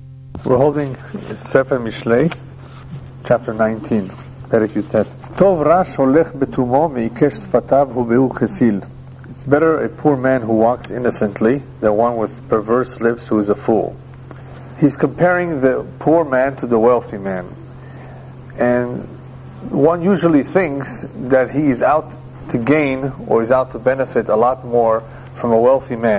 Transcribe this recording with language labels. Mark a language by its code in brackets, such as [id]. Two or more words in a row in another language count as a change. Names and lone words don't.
[en] We're holding Sefer Mishlei, chapter 19, [he] פרק י"ט. טוב רש הולך בתומו מעקש שפתיו הוא והוא כסיל. [en] It's better a poor man who walks innocently than one with perverse lips who is a fool. He's comparing the poor man to the wealthy man. And one usually thinks that he is out to gain or is out to benefit a lot more from a wealthy man.